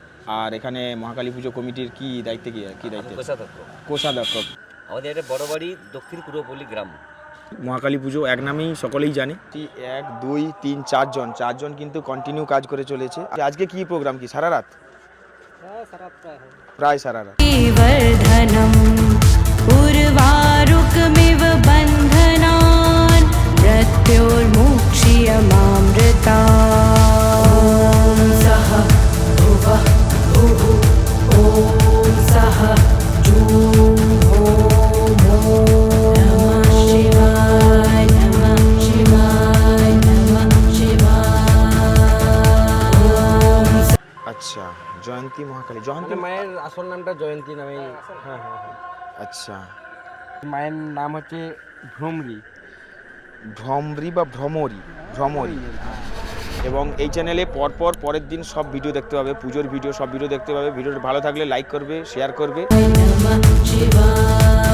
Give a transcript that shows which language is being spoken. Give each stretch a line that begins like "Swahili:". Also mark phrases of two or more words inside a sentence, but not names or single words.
Bangla: আর এখানে মহাকালী পুজো কমিটির কি দায়িত্বে, কি দায়িত্ব? কোষাধ্যক্ষ। কোষাধ্যক্ষ। আমাদের এটা বড় বাড়ি, দক্ষিণ পূর্বপল্লী গ্রাম। মহাকালী পুজো এক নামেই সকলেই জানে। 1 2 3 4জন কিন্তু কন্টিনিউ কাজ করে চলেছে। আজকে কি প্রোগ্রাম, কি সারা রাত? প্রায় সারা রাত।
Sanskrit: वर्धनम् उर्वारुकमिव बन्धनान् मृत्योर्मुक्षीयमामृता ॐ सः भुवः भुः ॐ सः जूं हों हों नमः शिवाय नमः शिवाय नमः शिवाय।
Bangla: আচ্ছা, জয়ন্তী মহাকালী, জয়ন্তী মায়ের আসল নামটা জয়ন্তী নামে। হ্যাঁ। আচ্ছা, মায়ের নাম হচ্ছে ভ্রমরি বা ভ্রমরি। এবং এই চ্যানেলে পরের দিন সব ভিডিও দেখতে পাবে, পুজোর ভিডিও, সব ভিডিও দেখতে পাবে। ভিডিওটা ভালো থাকলে লাইক করবে, শেয়ার করবে।
Sanskrit: नमः शिवाय।